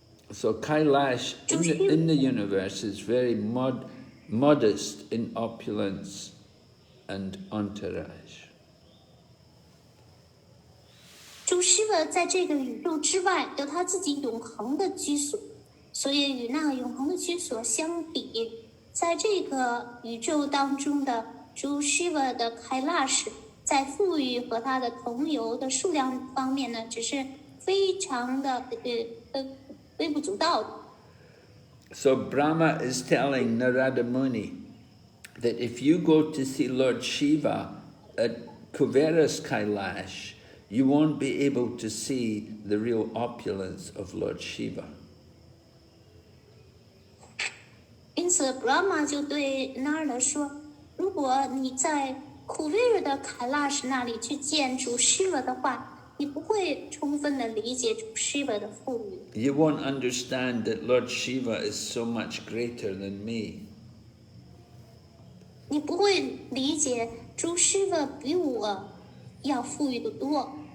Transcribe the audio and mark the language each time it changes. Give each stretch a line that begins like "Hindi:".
English: So Kailash in the universe is very modest in opulence and entourage.
Chinese: 主 Shiva 在这个宇宙之外有他自己永恒的居所，所以与那永恒的居所相比，在这个宇宙当中的主 Shiva 的开拉什，在富裕和他的同游的数量方面呢，只是非常的微不足道的。
English: So Brahma is telling Narada Muni that if you go to see Lord Shiva at Kuvera's Kailash, you won't be able to see the real opulence of Lord Shiva.
Chinese: 因此 Brahma 就对 Narada 说，如果你在库维尔的凯拉什那里去见主 Shiva 的话，你不会充分的理解主 Shiva 的富裕。
English: You won't understand that Lord Shiva is so much greater than me.
Chinese: 你不会理解主 Shiva 比我要富裕得多。